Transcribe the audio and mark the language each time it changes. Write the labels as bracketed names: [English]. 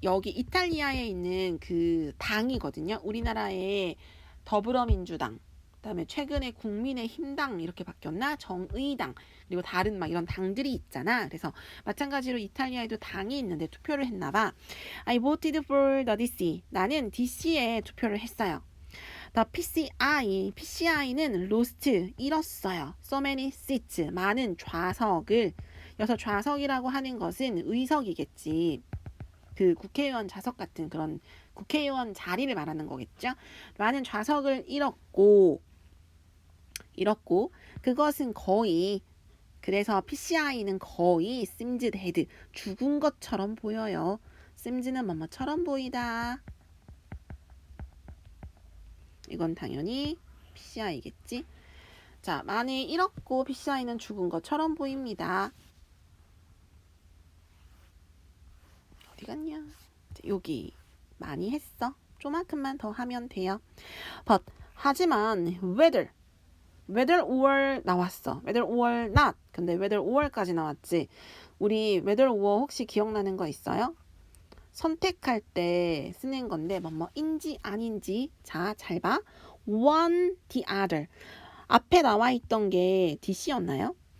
[Korean] 여기 이탈리아에 있는 그 당이거든요. 우리나라의 더불어민주당, 그다음에 최근에 국민의힘당 이렇게 바뀌었나? 정의당, 그리고 다른 막 이런 당들이 있잖아. 그래서 마찬가지로 이탈리아에도 당이 있는데 투표를 했나 봐. [English] I voted for the DC. [Korean] 나는 DC에 투표를 했어요. [English] The PCI는 lost, [Korean] 잃었어요. [English] So many seats, [Korean] 많은 좌석을. 여기서 좌석이라고 하는 것은 의석이겠지. 그 국회의원 좌석 같은 그런 국회의원 자리를 말하는 거겠죠. 많은 좌석을 잃었고 그것은 거의, 그래서 PCI는 거의 [English] seems dead, [Korean] 죽은 것처럼 보여요. seems는 뭐뭐처럼 보이다. 이건 당연히 PCI겠지. 자, 많이 잃었고 PCI는 죽은 것처럼 보입니다. 어디 갔냐? 여기 많이 했어. 조만큼만 더 하면 돼요. [English] But [Korean] 하지만 [English] whether or [Korean] 나왔어. [English] whether or not. [Korean] 근데 [English] whether or [Korean] 까지 나왔지. 우리 whether or 혹시 기억나는 거 있어요? 선택할 때 쓰는 건데 뭐뭐인지 아닌지. 자, 잘 봐. [English] one, the other. [Korean] 앞에 나와 있던 게 DC였나요?